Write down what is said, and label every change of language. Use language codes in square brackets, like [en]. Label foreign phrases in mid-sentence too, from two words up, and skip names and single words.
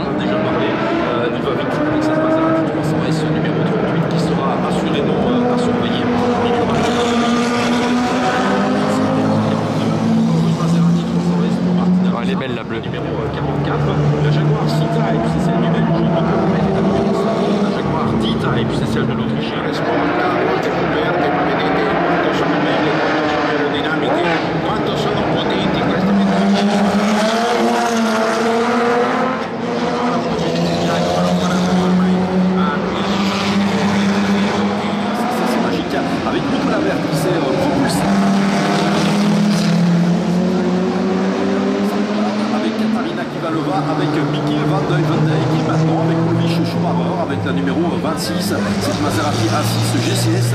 [fr] Il va vite avec cette Maserati 300S numéro 38 qui sera assurément à surveiller. Oh, elle est belle la bleue. Numéro 44, la Jaguar C-Type, c'est celle du Belge. La Jaguar D-Type, c'est celle de l'Autrichien. [it] Molte coperte, ma vedete quanto sono belle, quanto sono aerodinamiche, quanto sono potenti queste metalliche. [fr] Avec Nicolas Vert qui s'est propulsé. Avec Katarina Kivalova, avec Mikkel van der Dijk qui est maintenant avec Ulrich Schumacher avec la numéro 26, cette Maserati A6 GCS.